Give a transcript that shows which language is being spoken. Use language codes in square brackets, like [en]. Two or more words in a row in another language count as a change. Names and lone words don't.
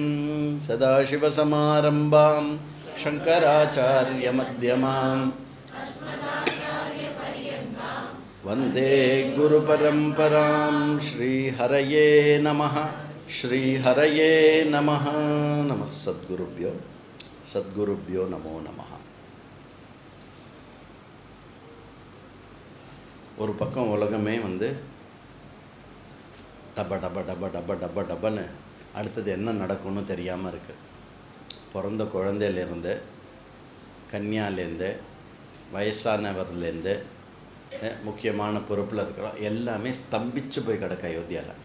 [sa] सदाशिवसमारम्भां शङ्कराचार्यमध्यमाम् वन्दे गुरुपरम्परां। श्रीहरये नमः श्रीहरये नमः। नमः सद्गुरुभ्यो नमो नमः। [ta] ஒரு பக்கம் உலகமே வந்து டப டப டப டப டப டபன்னு அடுத்தது என்ன நடக்கும்னு தெரியாமல் இருக்குது. பிறந்த குழந்தையிலேருந்து கன்னியாலேருந்து வயசானவர்லேருந்து முக்கியமான பொறுப்பில் இருக்கிறோம் எல்லாமே ஸ்தம்பிச்சு போய் கிடக்க அயோத்தியாவில்.